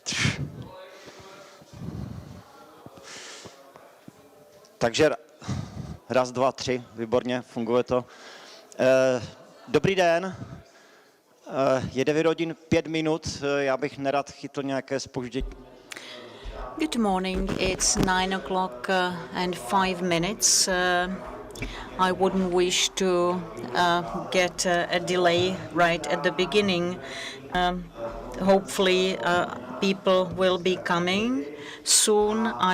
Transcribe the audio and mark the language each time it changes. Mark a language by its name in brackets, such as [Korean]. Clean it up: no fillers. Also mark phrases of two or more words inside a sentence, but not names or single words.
[Czech] Takže raz, dva, tři, výborně, funguje to. Dobrý den, je 9 hodin 5 minut, já bych nerad chytl nějaké zpoždění. [English] Good morning, it's 9 o'clock and 5 minutes. I wouldn't wish to get a delay right at the beginning. Hopefully people will be coming soon.